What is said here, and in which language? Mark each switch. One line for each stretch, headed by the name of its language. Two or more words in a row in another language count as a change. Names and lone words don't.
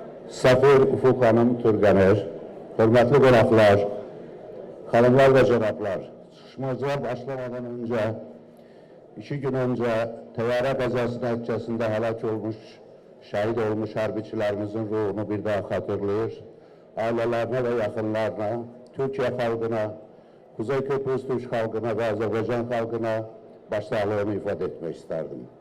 Azerbaijani: Safir Ufuk Hanım Turganer, hürmetli qonaqlar, hanımlar ve cənablar, çıxışmacılar
Turkish: başlamadan önce, 2 gün önce
Azerbaijani: təyyarə qəzası nəticəsində həlak olmuş, şəhid olmuş hərbiçilərimizin ruhunu bir daha xatırlayır, ailələrinə və yaxınlarına, Türkiyə xalqına, Kuzey Kıbrıs Türk xalqına və Azərbaycan xalqına başsağlığımı ifade etmək istərdim.